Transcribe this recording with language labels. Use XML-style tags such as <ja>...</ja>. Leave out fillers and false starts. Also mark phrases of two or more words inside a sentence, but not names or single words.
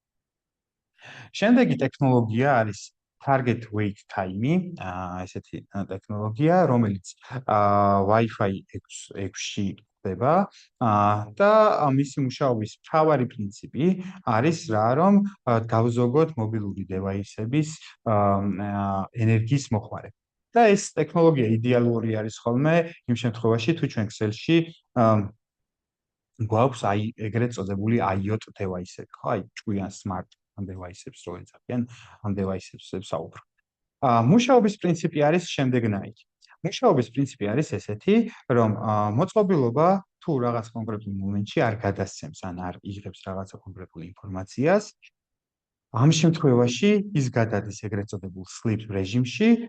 <ka>შემდეგი ტექნოლოგია არის</ka> <en>Target Wait Time,</en> <ka>ესეთი ტექნოლოგია, რომელიც Wi-Fi 6-ში ხდება და მისი მუშაობის მთავარი პრინციპი არის რა, რომ გავზოგოთ მობილური დევაისების ენერგიის მოხმარება. და ეს ტექნოლოგია იდეალური არის ხოლმე იმ შემთხვევაში, თუ ჩვენ ქსელში გვაქვს ეგრეთ წოდებული IoT დევაისები, ხო, ჭკვიან</ka> <en>smart devices</en> <ka>რო ეძახიან ამ devices-ებს საუბრობ. მუშაობის პრინციპი არის შემდეგნაირი. მუშაობის პრინციპი არის ესეთი, რომ მოწყობილობა თუ რაღაც კონკრეტულ მომენტში არ გადასცემს ან არ იღებს რაღაცა კონკრეტულ ინფორმაციას, ამ შემთხვევაში ის გადადის ეგრეთ წოდებულ sleep რეჟიმში.</ka>